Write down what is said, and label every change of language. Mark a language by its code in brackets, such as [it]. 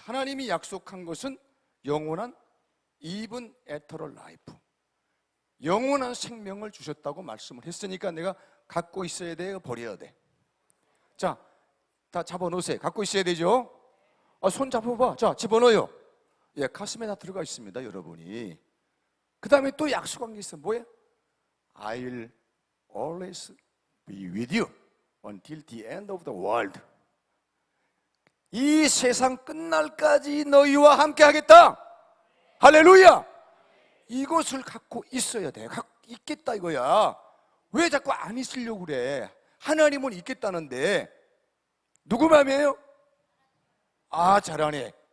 [ko] 하나님이 약속한 것은 영원한 [en] even eternal life, [ko] 영원한 생명을 주셨다고 말씀을 했으니까 내가 갖고 있어야 돼요, 버려야 돼? 자, 다 잡아놓으세요. 갖고 있어야 되죠? 손 잡아봐. 자, 집어넣어요. 예, 가슴에 다 들어가 있습니다, 여러분이. 그 다음에 또 약속한 게 있어. 뭐예요? [en] I'll always be with you until the end of the world. [ko] 이 세상 끝날까지 너희와 함께 하겠다. 할렐루야. 이것을 갖고 있어야 돼. 갖고 있겠다 이거야. 왜 자꾸 안 있으려고 그래? 하나님은 있겠다는데 누구 맘이에요? 잘하네.